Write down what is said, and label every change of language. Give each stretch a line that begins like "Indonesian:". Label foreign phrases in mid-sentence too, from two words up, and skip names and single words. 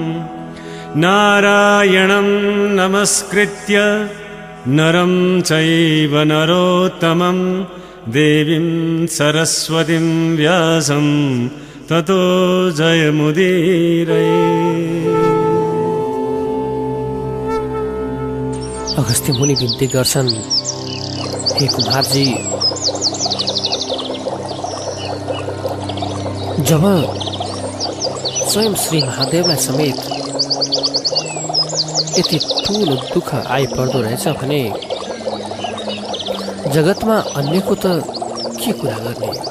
Sanskrit: नारायणं नमस्कृत्य नरं चैव नरोत्तमं देवीं सरस्वतीं व्यासं ततो जयमुदीरये।
Nepali: अगस्त्य मुनि विन्ती गर्छन्, हे कुमारजी, जब स्वयं श्री महादेवलाई समेत यति ठुलो दुःख आइपर्दो रहेछ भने जगतमा अन्यको त के कुरा गर्ने।